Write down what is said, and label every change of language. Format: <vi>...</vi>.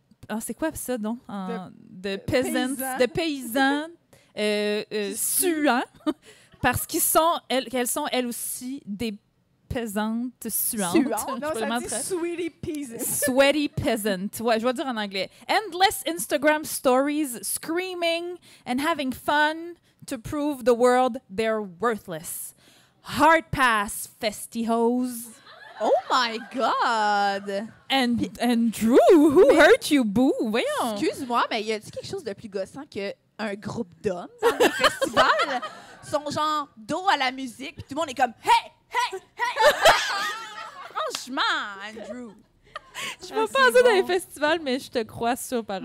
<fr>Ah, c'est quoi ça, donc? De peasants, paysans. de paysans suants, parce qu'elles sont elles aussi des pesante suante. Suante? Non, ça dit</fr> <en>sweetie peasant. Sweaty peasant. Ouais, je vais dire en anglais. Endless Instagram stories, screaming and having fun to prove the world they're worthless. Hard pass, festy-hoes. Oh my God! And Drew, who hurt you, boo?</en> <fr>Voyons. Excuse-moi, mais y a-t-il quelque chose de plus gossant qu'un groupe d'hommes dans des festivals? Ils sont genre dos à la musique, puis tout le monde est comme « Hey! Hey! Hey! » Franchement, Andrew. Je vais pas ça dans les festivals, mais je te crois sur parole.</fr>